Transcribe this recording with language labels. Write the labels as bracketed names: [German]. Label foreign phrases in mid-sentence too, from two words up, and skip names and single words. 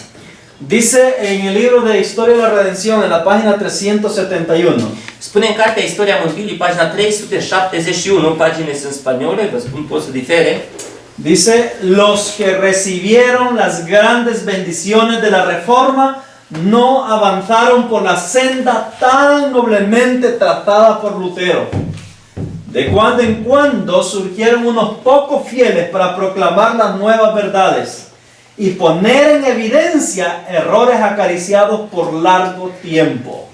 [Spanish] Dice en el libro de Historia de la Redención, en la página 371. [Romanian] Spune în cartea Istoria Mântuirii, pagina 371, paginile sunt spaniole, vă spun, pot să difere. [Spanish] Dice, los que recibieron las grandes bendiciones de la Reforma no avanzaron por la senda tan noblemente tratada por Lutero. De cuando en cuando surgieron unos pocos fieles para proclamar las nuevas verdades y poner en evidencia errores acariciados por largo tiempo.